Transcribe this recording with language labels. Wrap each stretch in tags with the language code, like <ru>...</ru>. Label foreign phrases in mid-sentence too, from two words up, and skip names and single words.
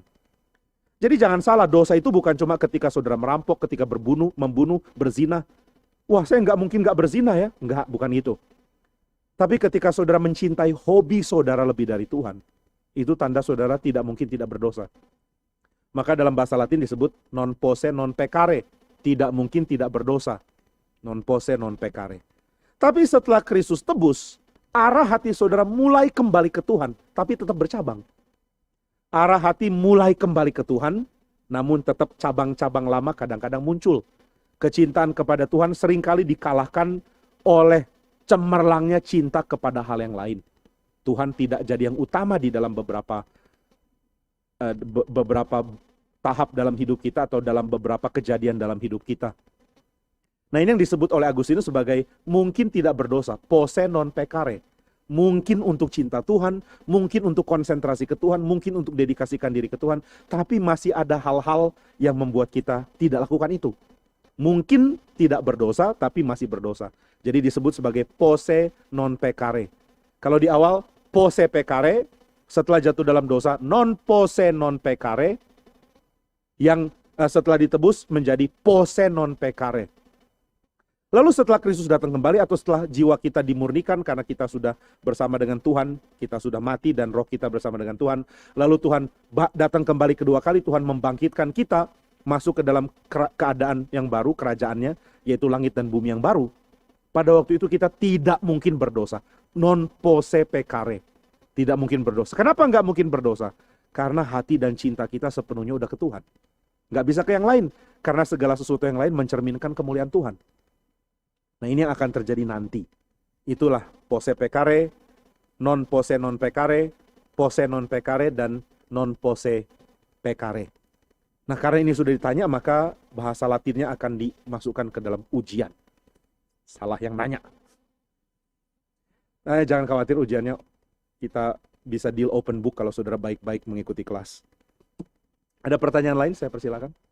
<id>Jadi jangan salah, dosa itu bukan cuma ketika saudara merampok, ketika membunuh, berzina. Wah, saya nggak mungkin nggak berzina ya. Nggak, bukan itu. Tapi ketika saudara mencintai hobi saudara lebih dari Tuhan, itu tanda saudara tidak mungkin tidak berdosa. Maka dalam bahasa Latin disebut</id> <la>non posse non peccare.</la> <id>Tidak mungkin tidak berdosa.</id> <la>Non posse non peccare.</la> <id>Tapi setelah Kristus tebus, arah hati saudara mulai kembali ke Tuhan, tapi tetap bercabang. Arah hati mulai kembali ke Tuhan, namun tetap cabang-cabang lama kadang-kadang muncul. Kecintaan kepada Tuhan seringkali dikalahkan oleh cemerlangnya cinta kepada hal yang lain. Tuhan tidak jadi yang utama di dalam beberapa tahap dalam hidup kita atau dalam beberapa kejadian dalam hidup kita. Nah, ini yang disebut oleh Agustinus sebagai mungkin tidak berdosa,</id> <la>posse non peccare.</la> <id>Mungkin untuk cinta Tuhan, mungkin untuk konsentrasi ke Tuhan, mungkin untuk dedikasikan diri ke Tuhan, tapi masih ada hal-hal yang membuat kita tidak lakukan itu. Mungkin tidak berdosa, tapi masih berdosa. Jadi disebut sebagai</id> <la>posse non peccare.</la> <id>Kalau di awal,</id> <la>posse peccare,</la> <id>setelah jatuh dalam dosa,</id> <la>non posse non peccare,</la> <id>yang setelah ditebus menjadi</id> <la>posse non peccare.</la> <id>Lalu setelah Kristus datang kembali atau setelah jiwa kita dimurnikan karena kita sudah bersama dengan Tuhan, kita sudah mati dan roh kita bersama dengan Tuhan, lalu Tuhan datang kembali kedua kali, Tuhan membangkitkan kita masuk ke dalam keadaan yang baru, kerajaannya, yaitu langit dan bumi yang baru. Pada waktu itu kita tidak mungkin berdosa.</id> <la>Non posse peccare.</la> <id>Tidak mungkin berdosa. Kenapa nggak mungkin berdosa? Karena hati dan cinta kita sepenuhnya udah ke Tuhan. Nggak bisa ke yang lain. Karena segala sesuatu yang lain mencerminkan kemuliaan Tuhan. Nah, ini yang akan terjadi nanti. Itulah</id> <la>posse peccare, non posse non peccare, posse non peccare,</la> <id>dan</id> <la>non posse peccare.</la> <id>Nah, karena ini sudah ditanya, maka bahasa Latinnya akan dimasukkan ke dalam ujian. Salah yang nanya. Nah, jangan khawatir ujiannya. Kita bisa</id> <en>deal open book</en> <id>kalau saudara baik-baik mengikuti kelas. Ada pertanyaan lain? Saya persilakan.</id>